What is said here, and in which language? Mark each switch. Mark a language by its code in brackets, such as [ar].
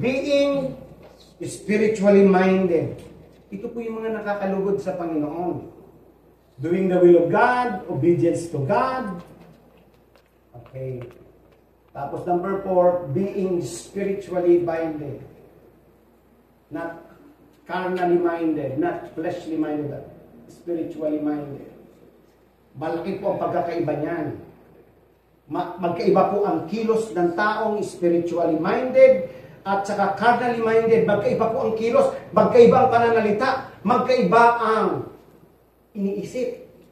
[en] Being spiritually minded. [tl] Ito po yung mga nakakalugod sa Panginoon. [en] Doing the will of God, obedience to God. Okay. [tl] Tapos number 4, [en] being spiritually minded. Not carnally minded, not fleshly minded, but spiritually minded. [tl] Malaki po ang pagkakaiba niyan. Magkaiba po ang kilos ng taong spiritually minded at saka carnally minded. Magkaiba po ang kilos, magkaiba ang pananalita, magkaiba ang iniisip.